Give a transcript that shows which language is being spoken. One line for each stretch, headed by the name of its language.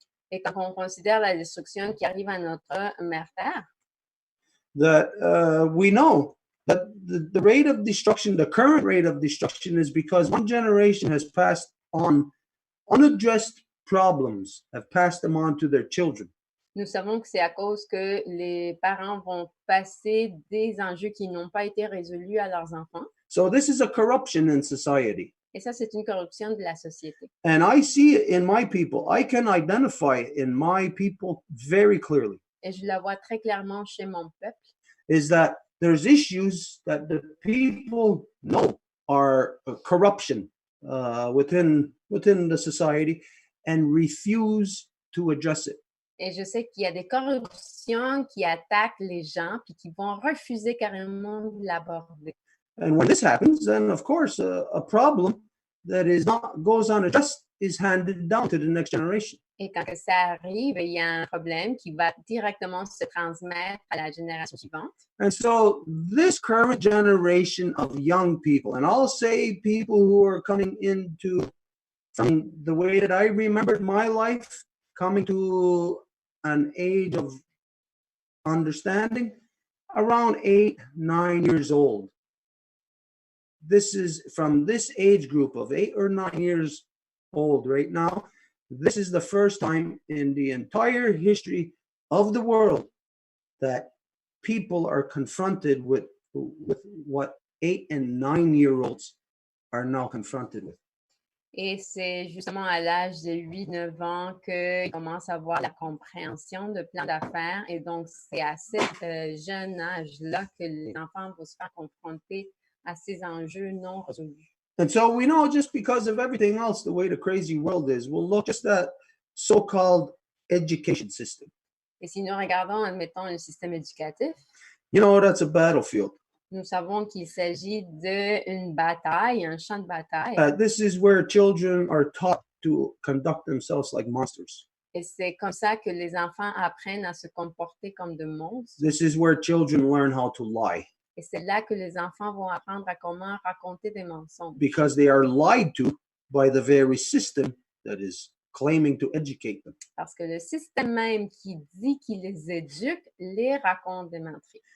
French: et quand on considère la destruction qui arrive à notre mère Terre,
English: that we know that the rate of destruction, the current rate of destruction, is because one generation has passed on unaddressed problems, have passed them on to their children.
French: Nous savons que c'est à cause que les parents vont passer des enjeux qui n'ont pas été résolus à leurs enfants.
English: So this is a corruption in society.
French: Et ça, c'est une corruption de la société.
English: And I see it in my people. I can identify it in my people very clearly.
French: Et je la vois très clairement chez mon peuple.
English: Is that there's issues that the people know are corruption within the society and refuse to address it.
French: Et je sais qu'il y a des corruptions qui attaquent les gens puis qui vont refuser carrément de l'aborder.
English: And when this happens, then of course a problem that goes unaddressed is handed down to the next generation.
French: Et quand ça arrive, il y a un problème qui va directement se transmettre à la génération suivante.
English: And so this current generation of young people, and I'll say people who are coming into, from the way that I remembered my life, coming to an age of understanding, around 8, 9 years old. This is from this age group of 8 or 9 years old right now. This is the first time in the entire history of the world that people are confronted with what 8 and 9-year-olds are now confronted with.
French: Et c'est justement à l'âge de 8-9 ans qu'ils commencent à avoir la compréhension de plein d'affaires. Et donc, c'est à cet jeune âge-là que les enfants vont se faire confronter à ces enjeux non résolus.
English: And so we know, just because of everything else, the way the crazy world is, we'll look just at so-called education system.
French: Et si nous regardons, admettons, le système éducatif,
English: you know, that's a battlefield.
French: Nous savons qu'il s'agit d'une bataille, un champ de bataille.
English: This is where children are taught to conduct themselves like monsters.
French: Et c'est comme ça que les enfants apprennent à se comporter comme de monstres.
English: This is where children learn how to lie.
French: Et c'est là que les enfants vont apprendre à comment raconter des mensonges.
English: Because they are lied to by the very system that is claiming to educate them.
French: Parce que le système même qui dit qu'il les éduque les raconte des menteries.